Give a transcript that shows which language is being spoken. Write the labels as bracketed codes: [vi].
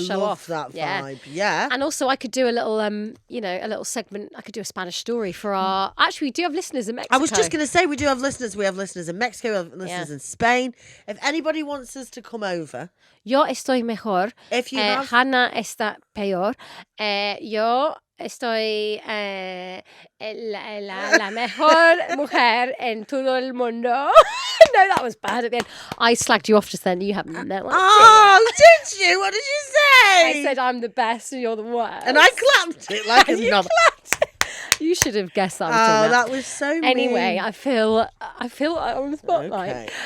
[en] show love off. that vibe. Yeah. And also, I could do a little, a little segment. I could do a Spanish story for our. Actually, we do have listeners in Mexico. I was just going to say we do have listeners. We have listeners in Mexico. We have listeners in Spain. If anybody wants us to come over, [es] Yo estoy mejor. [en] If you have... [es] Hannah está peor. Yo estoy la mejor mujer en todo el mundo. [en] No, that was bad at the end. I slagged you off just then. You haven't no one. Oh, did you? What did you say? I said I'm the best and you're the worst. And I clapped it like a knob. You should have guessed that I was doing that. That was so mean. Anyway, I feel on the spotlight.